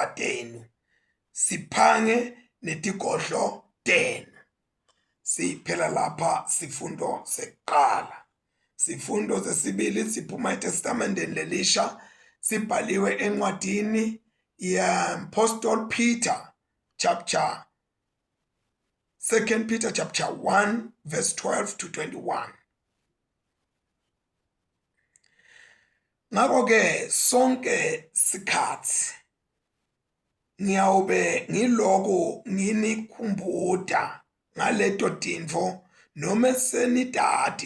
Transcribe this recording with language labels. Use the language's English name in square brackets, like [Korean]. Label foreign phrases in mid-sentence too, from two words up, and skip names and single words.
[Swati] tenu siphange netigodlo tenu siphela lapha sifundo seqala sifundo sesibili siphuma eTestamenteni lelisha sibhaliwe encwadini ye- [English] Apostle Peter chapter 2 Peter chapter 1 verse 12 to 21 [Swati] ngakho ke sonke sikhathi ngiyawube ngiloko nginikhumbuda ngaleto tintfo noma senidadi